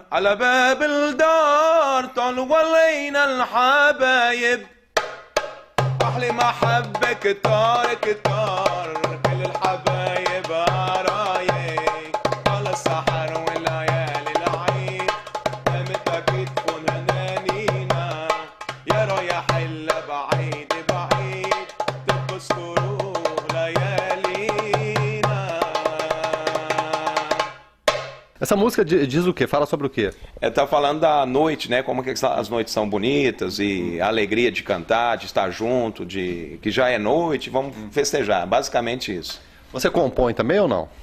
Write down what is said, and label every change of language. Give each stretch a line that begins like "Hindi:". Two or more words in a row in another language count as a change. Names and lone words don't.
Arabic: على باب الدار طال ولينا الحبايب أحلى محبة كتار كتار كل الحبايب قرايب طال السحر والليالي العيد قامت كتفنا نانينا يا رايح إلا بعيد بعيد تبذكروا ليالينا.
Portuguese: Essa música diz o quê? Fala sobre o quê? Tá falando da noite, né? Como que as noites são bonitas e a alegria de cantar, de estar junto, que já é noite, vamos festejar. Basicamente isso. Você compõe também ou não?